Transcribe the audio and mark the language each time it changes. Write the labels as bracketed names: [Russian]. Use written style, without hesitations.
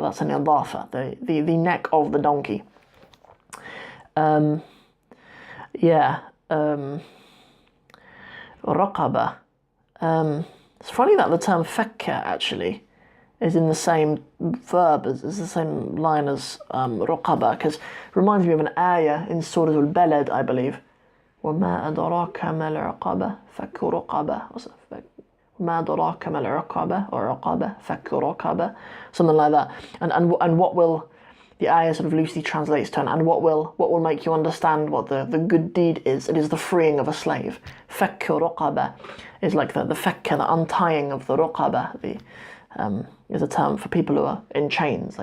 [English] That's an idafa, the neck of the donkey. Raqaba. It's funny that the term fakka actually is in the same verb, as the same line as رقبة, because it reminds me of an ayah in Surah Al-Balad, I believe. [Arabic] وَمَا أَدْرَاكَ مَا الْعُقَبَةُ فَكُّ رُقَبَةٍ مَا أَدْرَاكَ مَا الْعُقَبَةُ [English] or [Arabic] عُقَبَةٌ فَكُّ رُقَبَةٍ, [English] something like that. And what will, the ayah sort of loosely translates to, and what will make you understand what the good deed is? It is the freeing of a slave. فَكُّ رُقَبَةٍ is like the fakka, the untying of the رُقَبَةِ, is a term for people who are in chains.